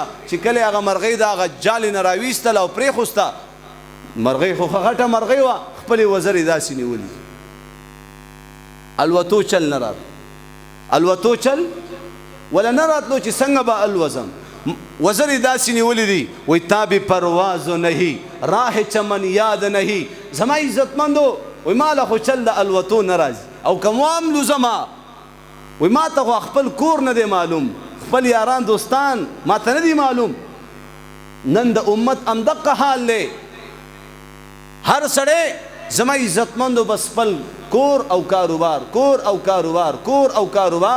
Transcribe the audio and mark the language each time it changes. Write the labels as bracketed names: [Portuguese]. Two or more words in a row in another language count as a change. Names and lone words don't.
[Pashto] چې کله یې هغه مرغۍ د هغه جالې نه راویستله او پرېښوسته، مرغۍ خو غټه مرغۍ وه، خپلې وزرې داسې نیولي. الوتو چل نه راتلو، الوتو چل ولا نه راتلو چې څنګه به الوزم. وزرې داسې نیولې دي، [Urdu] وی تاب پرواز نهی راه چمن یاد نهی. [Pashto] زما عزتمندو وی ما له خو چل د الوتو نه راځي او که وام لوزما، وی ما ته خو خپل کور نه دی معلوم، خپل یاران دوستان ما ته نه دی معلوم. نن د امت همدغه حال دی. هر سړی زما عزتمندو بس خپل کور او کاروبار، کور او کاروبار، کور او کاروبار.